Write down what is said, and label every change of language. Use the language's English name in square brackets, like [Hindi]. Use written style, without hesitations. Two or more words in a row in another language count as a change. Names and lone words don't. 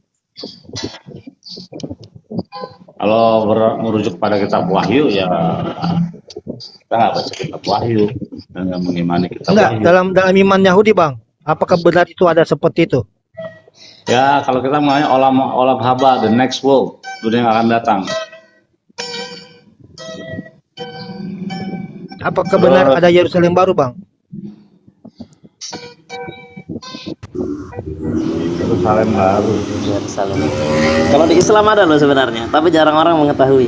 [Indonesian] Kalau merujuk pada kitab Wahyu ya kita nggak baca kitab Wahyu dan nggak mengimani kitab Enggak, Wahyu. dalam iman Yahudi bang, apakah benar itu ada seperti itu? Ya kalau kita mengenai [Hebrew] עולם עולם הבא, [English] the next world, [Indonesian] dunia yang akan datang. Apakah benar ada Yerusalem baru bang? Yerusalem baru. Yerusalem. Kalau di Islam ada loh sebenarnya, tapi jarang orang mengetahui.